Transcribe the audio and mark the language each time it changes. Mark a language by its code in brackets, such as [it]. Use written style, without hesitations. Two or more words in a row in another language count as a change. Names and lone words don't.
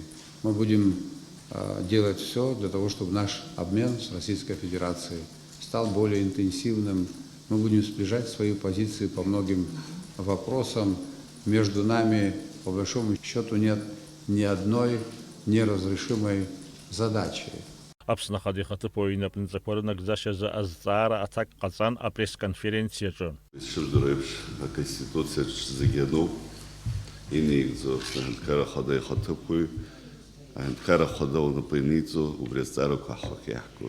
[ru] Мы будем делать все для того, чтобы наш обмен с Российской Федерацией стал более интенсивным. Мы будем сближать свои позиции по многим вопросам. Между нами, по большому счету, нет ни одной неразрешимой задачей. [ab] Аԥсны ахаҭа-ихаҭыԥуаҩ инапынҵақәа рынагӡашьа азы азҵаара аҭак ҟаҵан апресс-конференциаҿы. Ишырдыруа еиԥш аконституциаҿ зегьы ануп, инеигӡо Аԥсны Аҳәынҭқарра Ахада ихаҭыԥуаҩ, Аҳәынҭқарра Ахада лнапы иниҵо убри азҵаарақәа ҳахәак иаҳкуп.